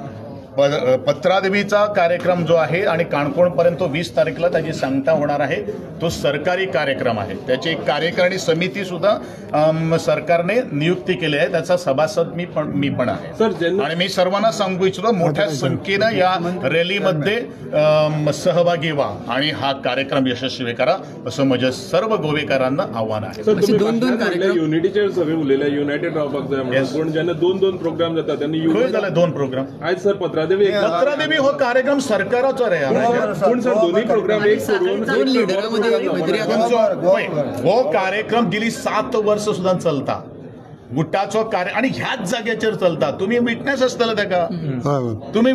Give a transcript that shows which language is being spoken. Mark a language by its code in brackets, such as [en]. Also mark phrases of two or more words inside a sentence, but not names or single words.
[mr] पत्रादेवीचा कार्यक्रम जो आहे आणि काणकोणपर्यंत तो 20 तारखेला त्याची सांगता होणार आहे तो सरकारी कार्यक्रम आहे त्याची एक कार्यकारिणी समिती सुद्धा सरकारने नियुक्ती केली आहे त्याचा सभासद मी पण आहे आणि मी सर्वांना सांगू इच्छितो मोठ्या संख्येनं या रॅलीमध्ये सहभागी व्हा आणि हा कार्यक्रम यशस्वी करा असं माझ्या सर्व गोवेकारांना आव्हान आहे. [kok] दोन युनिटीचे सगळे उरलेले युनायटेड रावपाक जाय पण जेन्ना दोन प्रोग्राम जातात त्यांनी खंय जाले 2 प्रोग्राम आज सर पत्रादेवी हो कार्यक्रम सरकाराचो रे पूण सर दोन्ही प्रोग्राम एक सोडून हो कार्यक्रम गेली 7 वर्ष सुद्धा चलता गुटाचो कार्य आणि ह्याच जाग्याचेर चलता तुम्ही विटनेस आसतले ताका तुम्ही